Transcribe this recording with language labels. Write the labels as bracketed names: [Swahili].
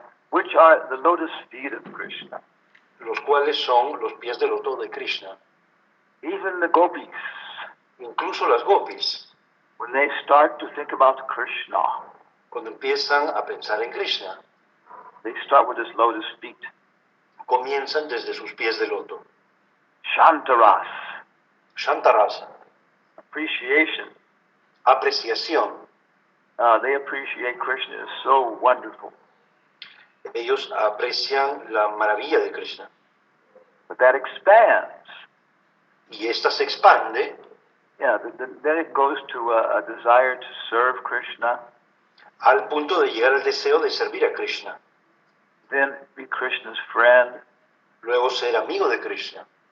[English] Which are the lotus feet of Krishna. [Spanish] Los cuales son los pies de loto de Krishna. [English] Even the gopis. [Spanish] Incluso las gopis. [English] When they start to think about Krishna. [Spanish] Cuando empiezan a pensar en Krishna. [English] They start with his lotus feet. [Spanish] Comienzan desde sus pies de loto. [English] Shantaras. [Spanish] Shantarasa. [English] Appreciation. [Spanish] Apreciación. [English] They appreciate Krishna is so wonderful. [Spanish] Ellos aprecian la maravilla de Krishna. [English] But that expands. [Spanish] Y esta se expande. [English] Yeah, then it goes to a desire to serve Krishna. [Spanish] Al punto de llegar al deseo de servir a Krishna. [English] Then be Krishna's friend. [Spanish] Luego ser amigo de Krishna.